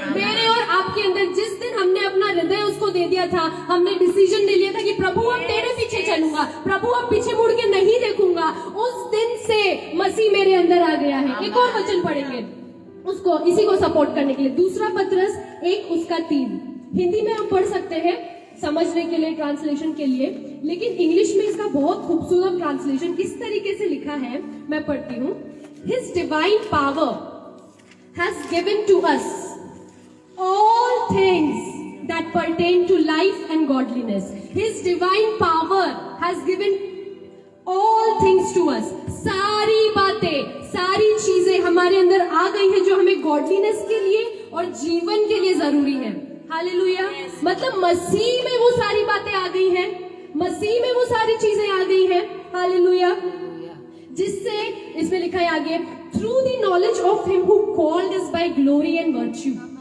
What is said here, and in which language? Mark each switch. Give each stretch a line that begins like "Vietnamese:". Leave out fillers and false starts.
Hindi: मेरे और आपके अंदर जिस दिन हमने अपना हृदय उसको दे दिया था, हमने डिसीजन ले लिया था कि प्रभु अब तेरे पीछे चलूंगा, प्रभु अब पीछे मुड़ के नहीं देखूंगा, उस दिन से मसीह मेरे अंदर आ गया है। एक और वचन पढ़ेंगे उसको, इसी को सपोर्ट करने के लिए, दूसरा पत्रस 1:3। हिंदी में हम पढ़ सकते हैं समझने के लिए, ट्रांसलेशन के लिए, लेकिन इंग्लिश में इसका बहुत खूबसूरत ट्रांसलेशन इस तरीके से लिखा है, मैं पढ़ती हूँ।
English: His divine power has given to us all things that pertain to life and godliness. His divine power has given all things to us.
Hindi: सारी बातें, सारी चीजें हमारे अंदर आ गई हैं जो हमें गॉडलीनेस के लिए और जीवन के लिए जरूरी है। हालेलुया। मतलब मसीह में वो सारी बातें आ गई हैं, मसीह में वो सारी चीजें आ गई हैं। हालेलुया। जिससे इसमें लिखा है आगे,
English: Through the knowledge of him who called us by glory and virtue.